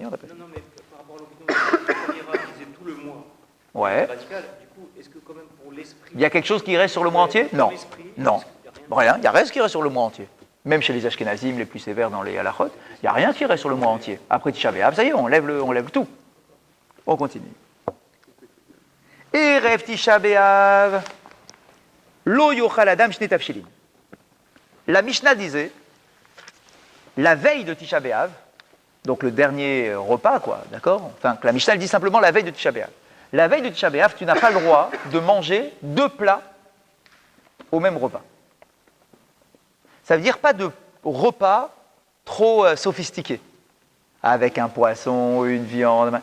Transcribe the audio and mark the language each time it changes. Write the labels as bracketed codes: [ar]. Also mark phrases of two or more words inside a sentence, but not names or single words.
[fr] Non, mais par rapport à l'opinion de Camira qui disait tout le mois, Ouais. radical, du coup, est-ce que quand même pour l'esprit... Il y a quelque chose qui reste sur le mois entier? Non. Non. Rien, il n'y a rien qui reste sur le mois entier. Même chez les Ashkenazim, les plus sévères dans les halachot, il n'y a rien qui reste sur le mois entier. Après Tisha B'Av, ça y est, on lève tout. On continue. [he] ערב תשעה באב, לא יאכל אדם שני תבשילין. [fr] La Mishnah disait, la veille de Tisha B'Av, donc le dernier repas, quoi, d'accord? Enfin, la Mishnah elle dit simplement la veille de Tisha B'Av. La veille de Tisha B'Av, tu n'as pas le droit de manger 2 plats au même repas. Ça veut dire pas de repas trop sophistiqués, avec un poisson, une viande.